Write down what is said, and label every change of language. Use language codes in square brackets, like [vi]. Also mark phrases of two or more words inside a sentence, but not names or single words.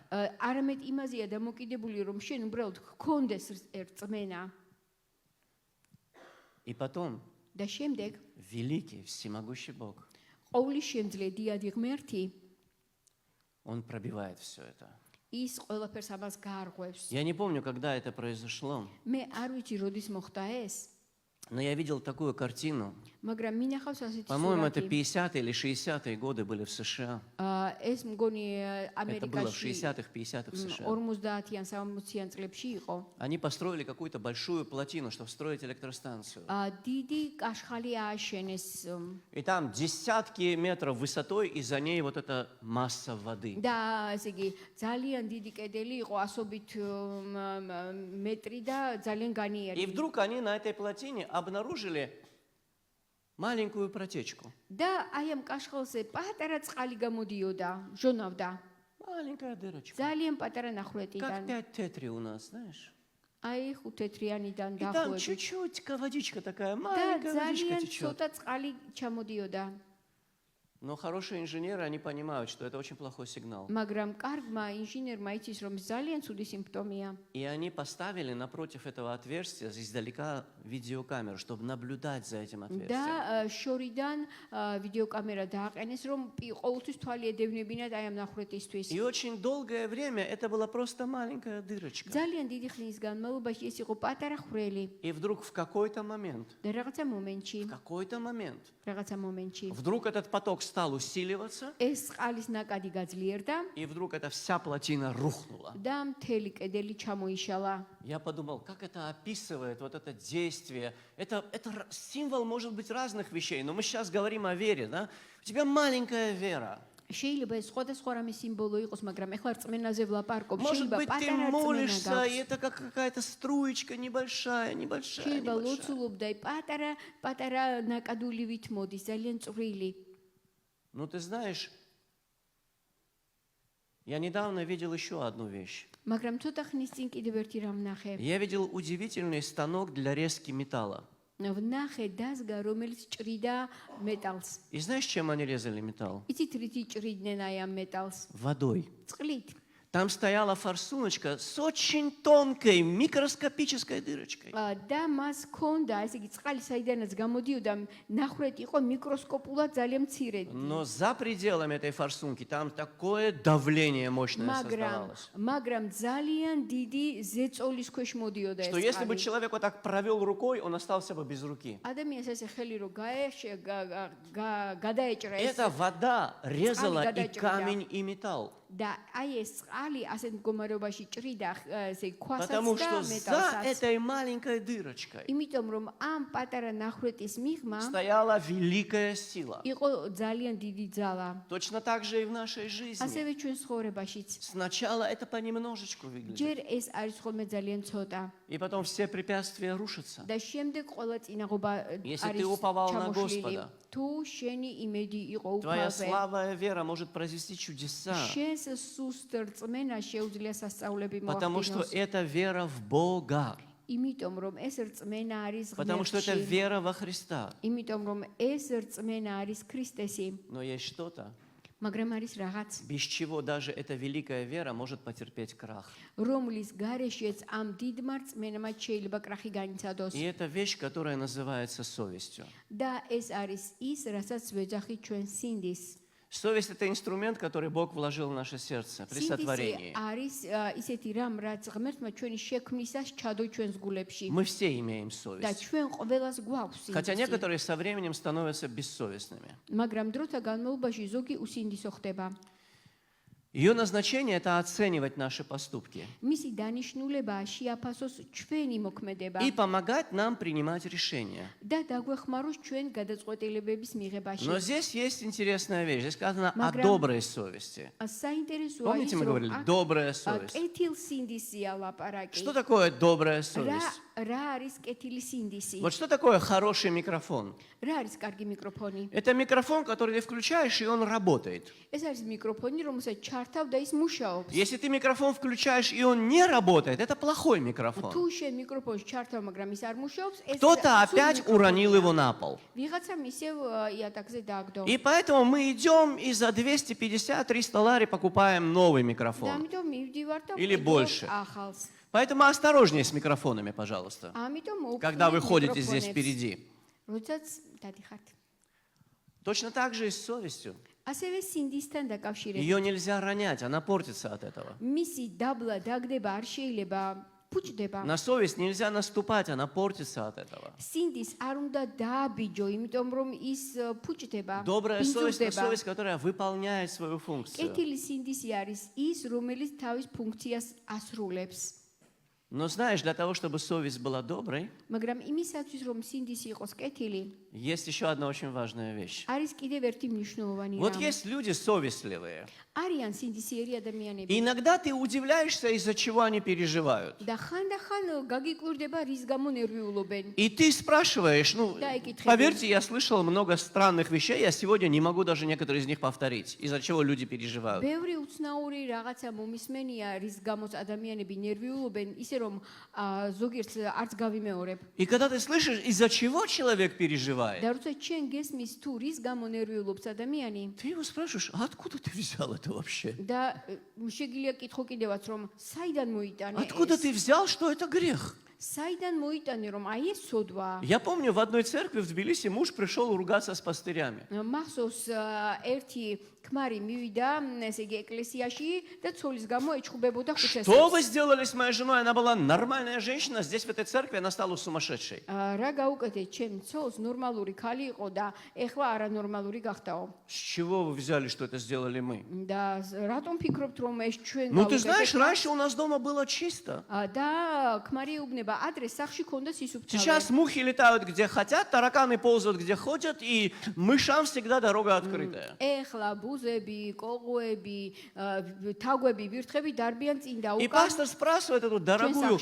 [ka] არამედ იმაზეა დამოკიდებული რომ შენ უბრალოდ გქონდეს რწმენა [ru] И потом [ka] და შემდეგ [ru] великий, всемогущий Бог, [ka] ყოვლისშემძლე დიადი ღმერთი [ru] Он пробивает все это. [ka] ის ყველაფერს ამას გაარღვევს [ru] Я не помню, когда это произошло, [ka] მე არ ვიცი როდის მოხდა ეს [ru] но я видел такую картину. [ka] მაგრამ მინახავს ასეთი [ru] По-моему, это [ka] სურათი [ru] 50-е или 60-е годы были в США. [ka] ეს мгони [ru] Это было в [ka] ამერიკაში [ru] 60-х, 50-х в США. [ka] 50-იან 60-იან წლებში იყო [ru] Они построили какую-то большую плотину, чтобы строить электростанцию. [ka] დიდი კაშხალი ააშენეს [ru] И там десятки метров высотой, и за ней вот эта масса воды. [ka] და ესე იგი ძალიან დიდი კედელი იყო ასობით მეტრი და ძალიან [ru] И [ka] განიერი [ru] вдруг они на этой плотине обнаружили маленькую протечку. [ka] და აი ამ კაშხალზე პატარა წყალი გამოდიოდა ჟონავდა [ru] Маленькая дырочка. [ka] ძალიან პატარა [ru] Как [ka] ნახვეტიდან [ru] 5 тетри у нас, знаешь? [ka] აი ხუთეთრიანიდან [ru] И там [ka] დახვედი [ru] чуть-чуть водичка такая, [ka] და [ru] маленькая водичка [ka] ძალიან [ru] течет. [ka] ცოტა წყალი ჩამოდიოდა [ru] Но хорошие инженеры, они понимают, что это очень плохой сигнал. [ka] მაგრამ კარგმა ინჟინერმა იცის რომ ძალიან ცუდი სიმპტომია [ru] И они поставили напротив этого отверстия издалека видеокамеру, чтобы наблюдать за этим отверстием. [ka] და შორიდან ვიდეოკამერა დააყენეს რომ ყოველთვის თვალი ედევნებინათ აი ამ ნახვეტისთვის [ru] И очень долгое время это была просто маленькая дырочка. [ka] ძალიან დიდი ხნის განმავლობაში ეს იყო პატარა ხვრელი [ru] И вдруг в какой-то момент, [ka] და რაღაცა მომენტში [ru] вдруг этот поток стал усиливаться, [ka] ეს წყალის ნაკადი გაძლიერდა [ru] и вдруг эта вся плотина рухнула. [ka] და მთელი кедели ჩამოიშალა. [ru] Я подумал, как это описывает вот это действие. Это символ может быть разных вещей, но мы сейчас говорим о вере, да? У тебя маленькая вера. [ka] შეიძლება ეს სხვადასხვა რამე სიმბოლო იყოს, მაგრამ ეხლა რწმენაზე ვლაპარაკობ. [ru] Может [ka] შეიძლება [ru] быть, ты [ka] პატარა რწმენა [ru] молишься, и [ka] გაქვს. [ru] это как какая-то струечка небольшая. [ka] შეიძლება ლოცულობ და პატარა ნაკადულივით მოდის, ძალიან წვრილი. [ru] Ну, ты знаешь, я недавно видел еще одну вещь. [ka] მაგრამ ცოტა ხნის წინ კიდევ ერთი რამ ნახე. [ru] Я видел удивительный станок для резки металла. [ka] ვნახე დაზგა, რომელიც ჭრიდა მეტალს. [ru] И знаешь, чем они резали металл? [ka] იცით რითი ჭრიდნენ აი ამ მეტალს? [ru] Водой. [ka] წყლით. [ru] Там стояла форсуночка с очень тонкой, микроскопической дырочкой. [ka] და მას ჰქონდა, ესე იგი, წყალი საიდანაც გამოდიოდა, ნახრეთი იყო მიკროსკოპულად ძალიან მცირედი. [ru] Но за пределами этой форсунки там такое давление мощное создавалось. [ka] მაგრამ ძალიან დიდი ზეწოლის ქვეშ მოდიოდა ეს [ru] Что если бы [ka] წყალი. [ru] человек вот так провел рукой, он остался бы без руки. [ka] ადამიანს ესე ხელი რო გადაეჭრა ეს [ru] Эта вода резала и [ka] гадаჭრიდა. [ru] камень, и металл. [ka] და აი ეს წყალი ასეთ მდგომარეობაში ჭრიდა ესე [ru] Потому [ka] ქვასაც და [ru] что за [ka] მეტალსაც. [ru] этой маленькой дырочкой [ka] იმიტომ რომ ამ პატარა ნახრეთის მიღმა [ru] стояла великая сила. [ka] იყო ძალიან დიდი ძალა. [ru] Точно так же и в нашей жизни. [ka] ასევე ჩვენ ცხოვრებაშიც. [ru] Сначала это понемножечку выглядит. [ka] ჯერ ეს არის ხოლმე ძალიან ცოტა [ru] И потом все препятствия рушатся. [ka] და შემდეგ ყველა წინაღობა [ru] Если [ka] არის [ru] ты уповал на [ka] ჩამოშლილი. [ru] Господа, [ka] თუ შენი იმედი იყო [ru] твоя [ka] უფალზე, [ru] слабая вера может произвести чудеса. [ka] შენს სუსტ რწმენა შეუძლია სასწაულები [ru] Потому что [ka] მოახდინოს. [ru] это вера в Бога. [ka] იმიტომ რომ ეს რწმენა არის [ru] Потому что это [ka] ღმერთში. [ru] вера во Христа. [ka] იმიტომ რომ ეს რწმენა არის ქრისტესი. [ru] Но есть что-то, [ka] მაგრამ არის რაღაც, [ru] без чего даже эта великая вера может потерпеть крах. [ka] რომლის გარეშეც ამ დიდმა რწმენამ შეიძლება კრახი განიცადოს. [ru] И это вещь, которая называется совестью. [ka] და ეს არის ის, რასაც ვეძახით ჩვენ სინდის. [ru] Совесть – это инструмент, который Бог вложил в наше сердце при сотворении. [ka] არის ისეთი რამ, რაც ღმერთმა ჩვენი შექმნისას ჩადო ჩვენს გულებში. [ru] Мы все имеем [ka] და [ru] совесть. [ka] ჩვენ ყველას გვაქვს [ru] Хотя [ka] სინდისი. [ru] некоторые со временем становятся бессовестными. [ka] მაგრამ დროთა განმავლობაში ზოგი უსინდისო ხდება. [ru] Ее назначение – это оценивать наши поступки [ka] მისი დანიშნულებაა შეაფასოს ჩვენი მოქმედება [ru] и помогать нам принимать решения. [ka] და დაგვეხმაროს ჩვენ გადაწყვეტილებების მიღებაში. [ru] Но здесь есть интересная вещь. Здесь сказано о [ka] Მაგრამ- [ru] доброй совести. [ka] საინტერესოა [ru] Помните, мы говорили, добрая совесть. [ka] კეთილ სინდისია ლაპარაკი. [ru] Что такое добрая совесть? [ka] რა არის კეთილი სინდისი? [ru] Вот что такое хороший микрофон? [ka] რა არის კარგი მიკროფონი? [ru] Это микрофон, который ты включаешь, и он работает. [ka] ეს არის მიკროფონი, რომელსაც ჩართავ და ის მუშაობს. [ru] Если ты микрофон включаешь, и он не работает, это плохой микрофон. [ka] თუ შენ მიკროფონს ჩართავ, მაგრამ ის არ მუშაობს, ეს [ru] Кто-то [ka] სულ [ru] опять [ka] მიკროფონია. [ru] уронил его на пол. [ka] ვიღაცა მისევ იატაკზე დააგდო. [ru] И поэтому мы идем и за 250-300 лари покупаем новый [ka] და [ru] микрофон. [ka] ამიტომ მივდივარ და [ru] Или [ka] ვყიდავ [ru] больше. [ka] ახალს. [ru] Поэтому осторожнее с микрофонами, пожалуйста, [ka] ამიტომ [ru] когда вы [ka] მოუხდით [ru] ходите здесь [ka] მიკროფონებს. [ru] впереди. [ka] როდესაც დადიხართ. [ru] Точно так же и с совестью. [ka] ასევე სინდისთან დაკავშირებით. [ru] Ее нельзя ронять, она портится от этого. [ka] მისი დაბლა დაგდება არ შეიძლება ფუჭდება. [ru] На совесть нельзя наступать, она портится от этого. [ka] სინდის არ უნდა დააბიჯო, იმიტომ რომ ის ფუჭდება, [ru] Добрая совесть – это [ka] ბინძურდება. [ru] совесть, которая выполняет свою функцию. [ka] კეთილი სინდისი არის ის, რომელიც თავის ფუნქციას ასრულებს. [ru] Но знаешь, для того, чтобы совесть была доброй, [ka] მაგრამ იმისათვის, რომ სინდისი იყოს კეთილი, [ru] есть еще одна очень важная вещь. [ka] არის კიდევ ერთი მნიშვნელოვანი [ru] Вот [ka] რამ. [ru] есть люди совестливые. [ka] არიან სინდისიერი ადამიანები. [ru] И иногда ты удивляешься, из-за чего они переживают. [ka] და ხანდახან გაგიკვირდება, რის გამო ნერვიულობენ. [ru] И ты спрашиваешь, [ka] და იკითხი. [ru] поверьте, я слышал много странных вещей, я сегодня не могу даже некоторые из них повторить, из-за чего люди переживают. [ka] ბევრი უცნაური რაღაცა მომისმენია, რის გამოც ადამიანები ნერვიულობენ, ისე რომ ზოგიერთს არც გავიმეორებ. [ru] И когда ты слышишь, из-за чего человек переживает, [ka] და როცა ჩვენ გესმის თუ რის გამო ნერვიულობს ადამიანი [ru] ты его спрашиваешь, а откуда ты взял это вообще? [ka] და შეგიძლია კითხო კიდევაც რომ საიდან მოიტანე [ru] Откуда [ka] ეს? [ru] ты взял, что это грех? [ka] საიდან მოიტანე რომ აი ეს სოდვა? [ru] Я помню, в одной церкви в Тбилиси муж пришел ругаться с пастырями. [ka] მახსოვს ერთი ქმარი მივიდა ესე იგი ეკლესიაში და ცოლის გამო ეჩხუბებოდა [ru] Что [ka] ხუცესებს. [ru] вы сделали с моей женой? Она была нормальная женщина, здесь в этой церкви она стала сумасшедшей. [ka] რა გაუკეთეთ ჩემ ცოლს ნორმალური ქალი იყო და ეხლა არანორმალური გახდაო. [ru] С чего вы взяли, что это сделали мы? [ka] და რატომ фიქრობთ რომ ეს ჩვენ [ru] Ну, ты знаешь, раньше у нас дома было чисто. [ka] და ქმარი ეუბნება ადრე სახში ქონდა სისუფთავე. [ru] Сейчас мухи летают где хотят, тараканы ползают где хотят, и мышам всегда дорога открытая. [ka] ეხლა ბუზები, კოღოები, თაგვები, ვირთხები დარბიან წინ და [ru] И [ka] უკან. [ru] пастор спрашивает эту дорогую,